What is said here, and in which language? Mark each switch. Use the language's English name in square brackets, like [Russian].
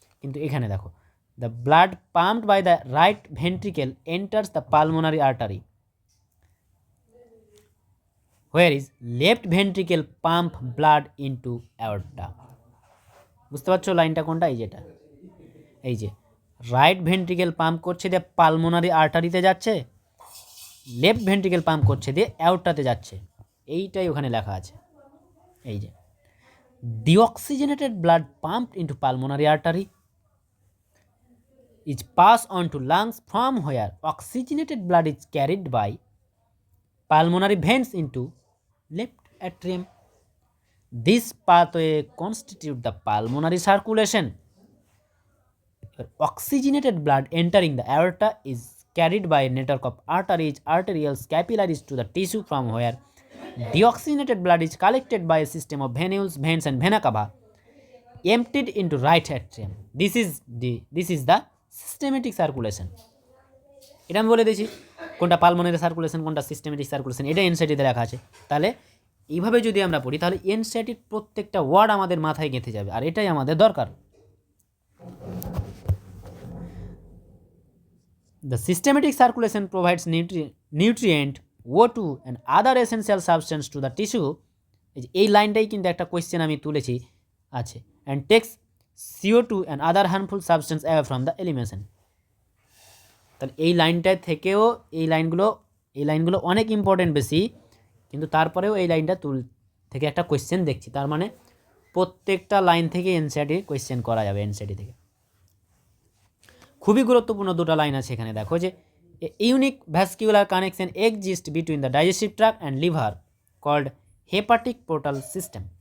[English] কিন্তু এখানে দেখো the blood pumped by the right ventricle enters the pulmonary artery where is left ventricle pump blood into aorta. [Bangla] বুঝতে পারছো লাইনটা কোনটা? এই যেটা, এই যে রাইট ভেন্ট্রিকেল পাম্প করছে দিয়ে পালমোনারি আর্টারিতে যাচ্ছে, লেফট ভেন্ট্রিকেল পাম্প করছে দিয়ে অ্যাওর্টাতে যাচ্ছে, এইটাই ওখানে লেখা আছে। [English] এই যে deoxygenated blood pumped into pulmonary artery is passed on to lungs from where oxygenated blood is carried by pulmonary veins into left atrium। This pathway constitutes the pulmonary circulation। Oxygenated blood entering the aorta is carried by a network of arteries, arterioles, capillaries to the tissue from where deoxygenated blood is collected by a system of venules, veins and vena cava emptied into right atrium। This is the systematic circulation। [Bangla] এটা আমি বলে দিয়েছি কোনটা pulmonary circulation কোনটা systematic circulation, এটা এনসিআরটিতে লেখা আছে। তাহলে এইভাবে যদি আমরা পড়ি তাহলে এনসিআরটির প্রত্যেকটা ওয়ার্ড আমাদের মাথায় গেঁথে যাবে, আর এটাই আমাদের দরকার। [English] The systematic circulation provides nutrient, O2 and other essential substance to the tissue, [Bangla] এই লাইনটাই কিন্তু একটা কোয়েশ্চেন আমি তুলেছি আছে, [English] and takes CO2 and other harmful substance away from the elimination। [Bangla] তাহলে এই লাইনটা থেকেও এই লাইনগুলো অনেক ইম্পর্টেন্ট বেশি, কিন্তু তারপরেও এই লাইনটা থেকে একটা কোয়েশ্চেন দেখছি, তার মানে প্রত্যেকটা লাইন থেকে এনসিআরটি কোয়েশ্চেন করা যাবে এনসিআরটি থেকে। খুবই গুরুত্বপূর্ণ দুটো লাইন আছে এখানে, দেখো যে [English] Unique vascular connection exist between the digestive tract and liver called hepatic portal system.